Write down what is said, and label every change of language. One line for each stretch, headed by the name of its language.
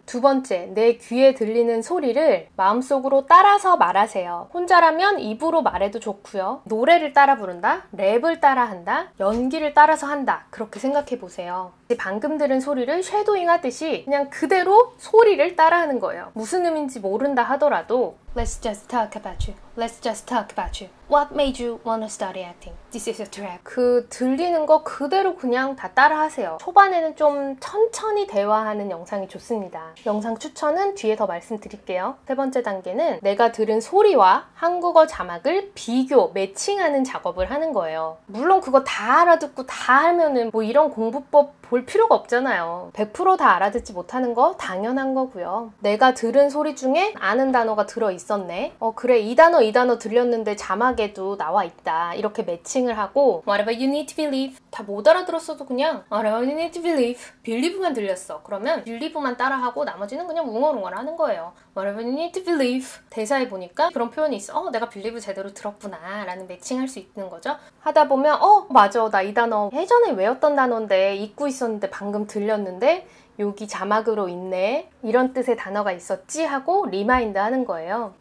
Korean: 두 번째, 내 귀에 들리는 소리를 마음속으로 따라서 말하세요. 혼자라면 입으로 말해도 좋고요. 노래를 따라 부른다, 랩을 따라 한다, 연기를 따라서 한다. 그렇게 생각해 보세요. 방금 들은 소리를 쉐도잉 하듯이 그냥 그대로 소리를 따라하는 거예요. 무슨 의미인지 모른다 하더라도
English: Let's just talk about you. Let's just talk about you. What made you want to study acting? This is a trap.
Korean: 그 들리는 거 그대로 그냥 다 따라하세요. 초반에는 좀 천천히 대화하는 영상이 좋습니다. 영상 추천은 뒤에 더 말씀드릴게요. 세 번째 단계는 내가 들은 소리와 한국어 자막을 비교, 매칭하는 작업을 하는 거예요. 물론 그거 다 알아듣고 다 하면은 뭐 이런 공부법 볼 필요가 없잖아요. 100% 다 알아듣지 못하는 거 당연한 거고요. 내가 들은 소리 중에 아는 단어가 들어있었네. 그래 이 단어 들렸는데 자막에도 나와 있다. 이렇게 매칭을 하고
English: Whatever you need to believe
Korean: 다 못 알아들었어도 그냥 Whatever you need to believe believe만 들렸어. 그러면 believe만 따라하고 나머지는 그냥 웅얼웅얼 하는 거예요.
English: Whatever you need to believe
Korean: 대사에 보니까 그런 표현이 있어. 내가 believe 제대로 들었구나 라는 매칭할 수 있는 거죠. 하다 보면 맞아 나 이 단어 예전에 외웠던 단어인데 잊고 있었는데 방금 들렸는데 여기 자막으로 있네 이런 뜻의 단어가 있었지 하고 리마인드 하는 거예요.